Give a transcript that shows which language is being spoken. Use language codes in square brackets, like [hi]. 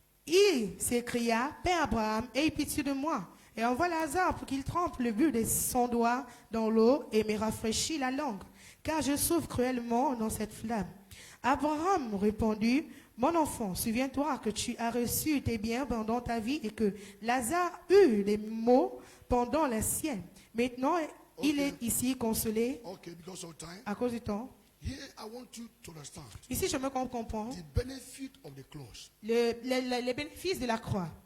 [fr] Il s'écria, Père Abraham, aie pitié de moi, et envoie Lazare pour qu'il trempe le bout de son doigt dans l'eau et me rafraîchisse la langue, car je souffre cruellement dans cette flamme. Abraham répondit, mon enfant, souviens-toi que tu as reçu tes biens pendant ta vie et que Lazare eut les maux pendant la sienne. Maintenant, il est ici consolé [en] Okay, because of time. [fr] à cause du temps. [en] Here, I want you to understand [fr] Ici, je me comprends [en] the benefit of the cross. [fr] les bénéfices de la croix.